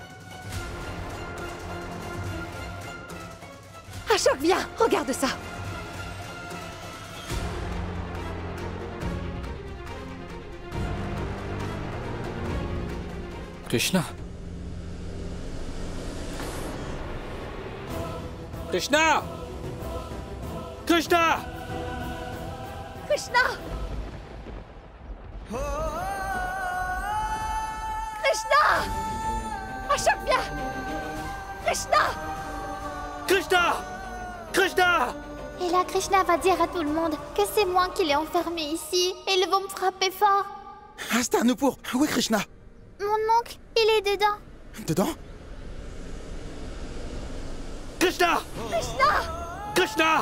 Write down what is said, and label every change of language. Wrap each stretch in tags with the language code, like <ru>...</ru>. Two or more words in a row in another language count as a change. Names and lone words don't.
<fr>Ashok, viens, regarde ça. Krishna. Krishna! Krishna! Krishna! Krishna! Ashok, viens! Krishna! Krishna! Krishna! Et là, Krishna va dire à tout le monde que c'est moi qui l'ai enfermé ici et ils vont me frapper fort. Asta, Nupur, où est Krishna? Mon oncle, il est dedans. Dedans? Krishna! Krishna! Krishna!</fr>